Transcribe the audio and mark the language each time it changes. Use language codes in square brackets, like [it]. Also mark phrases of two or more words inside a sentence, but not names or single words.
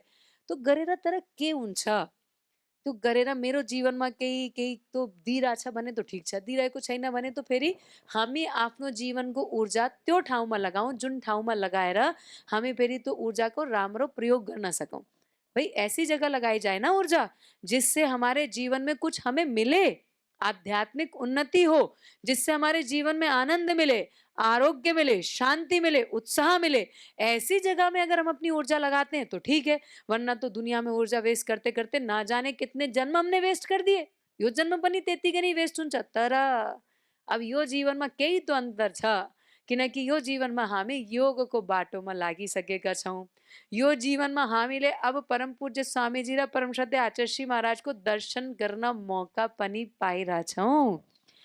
[ne] त्यो गरेर तर के हुन्छ? त्यो गरेर मेरो जीवनमा केही केही तो दिइरहेछ भने त ठिक छ, दिइरहेको छैन भने त फेरि हामी आफ्नो जीवनको ऊर्जा त्यो ठाउँमा लगाऊँ जुन ठाउँमा लगाएर हामी फेरि त्यो ऊर्जाको राम्रो प्रयोग गर्न सकौँ। [hi] भाई ऐसी जगह लगाई जाए ना ऊर्जा जिससे हमारे जीवन में कुछ हमें मिले, आध्यात्मिक उन्नति हो, जिससे हमारे जीवन में आनंद मिले, आरोग्य मिले, शांति मिले, उत्साह मिले। ऐसी जगह में अगर हम अपनी ऊर्जा लगाते हैं तो ठीक है, वरना तो दुनिया में ऊर्जा वेस्ट करते करते ना जाने कितने जन्म हमने वेस्ट कर दिए। [ne] यो जन्म पनि त्यत्तिकै नै वेस्ट हुन्छ। तर अब यो जीवनमा केही तो अन्तर छ, किनकि यो जीवनमा हामी योगको बाटोमा लागिसकेका छौँ। यो जीवनमा हामीले अब परम पूज्य स्वामीजी र परम श्रद्धेय आचार्य श्री महाराजको दर्शन गर्न मौका पनि पाइरहेछौँ।